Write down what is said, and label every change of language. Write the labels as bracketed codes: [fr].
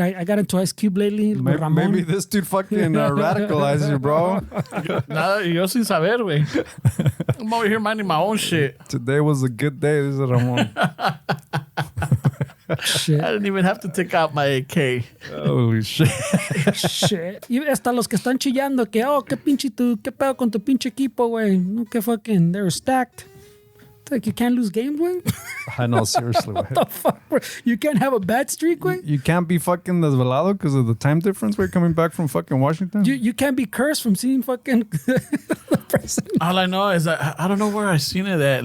[en] I got into Ice Cube lately with Ramon. Maybe this dude fucking radicalized you, bro. [es] Nada, yo sin saber, güey. [en] I'm over here minding my own shit. Today was a good day. This is Ramon. Shit. I didn't even have to take out my AK. Holy shit. Shit. [es] Y hasta los que están chillando que, qué pedo con tu pinche equipo, güey. No, que [en] fucking, they're stacked. It's like you can't lose games, güey. I know, seriously. What the fuck, bro? You can't have a bad streak, güey. You can't be fucking desvelado because of the time difference. We're coming back from fucking Washington. You can't be cursed from seeing fucking the president. All I know is that I don't know where I seen it at.